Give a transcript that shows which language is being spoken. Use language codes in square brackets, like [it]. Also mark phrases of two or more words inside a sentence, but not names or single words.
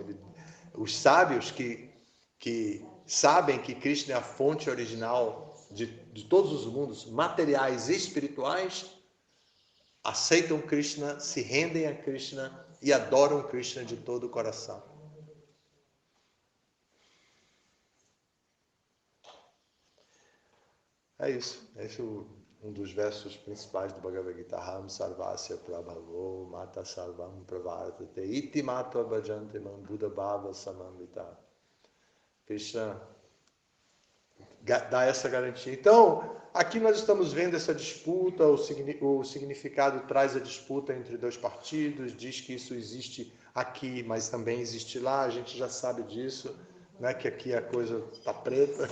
[pt] Os sábios que sabem que Krishna é a fonte original de todos os mundos, materiais e espirituais, aceitam Krishna, se rendem a Krishna e adoram Krishna de todo o coração. É isso. Esse é um dos versos principais do Bhagavad Gita. [sa] अहं सर्वस्य प्रभवो मत सर्वं प्रवर्तते इति मत्वा भजन्ते मां बुद्ध भव समम्विता. [pt] Krishna dá essa garantia. Então, aqui nós estamos vendo essa disputa, o significado traz a disputa entre dois partidos, diz que isso existe aqui, mas também existe lá, a gente já sabe disso, né, que aqui a coisa está preta.